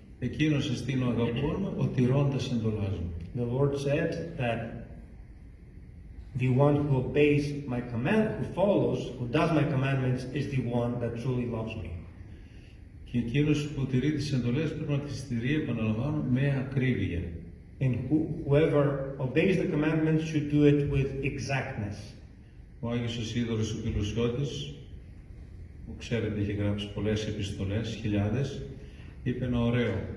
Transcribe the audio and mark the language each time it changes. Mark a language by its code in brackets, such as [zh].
[el] Εκείνος εστίν ο αγαπών μου, ο τηρώντας εντολάς μου. [en] The Lord said that the one who obeys my command, who follows, who does my commandments, is the one that truly loves me. [el] Και εκείνος που τηρεί τις εντολές πρέπει να τις τηρεί, επαναλαμβάνω, με ακρίβεια. [en] And whoever obeys the commandments should do it with exactness. [el] Ο Άγιος Ισίδωρος ο Πιλουσιώτης, που ξέρετε έχει γράψει πολλές επιστολές, χιλιάδες, είπε ένα ωραίο.